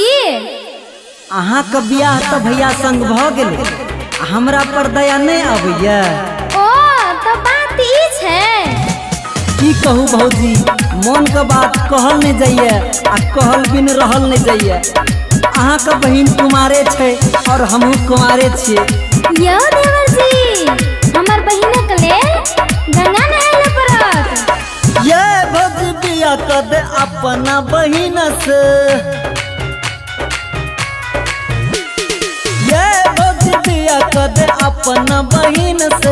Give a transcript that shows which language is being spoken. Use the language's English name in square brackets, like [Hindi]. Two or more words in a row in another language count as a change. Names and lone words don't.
[Maithili] अहाँ के बियाह त भैया संग भ गेले, हमरा पर दया नहीं आबैया। ओ तो बात ई छै। की कहू भौजी, मन के बात कहल नहीं जाइए आ कहल बिन रहल नहीं जाइए। अहाँ के बहिन कुमारे छै और हमहू कुमारे छिए। यो देवर जी, हमर बहिने के लेल गंगा नहाय पड़त। ये भौजी बियाह कर दे अपना बहिन से। ये भौजी बियाह कर दे अपना बहिन से।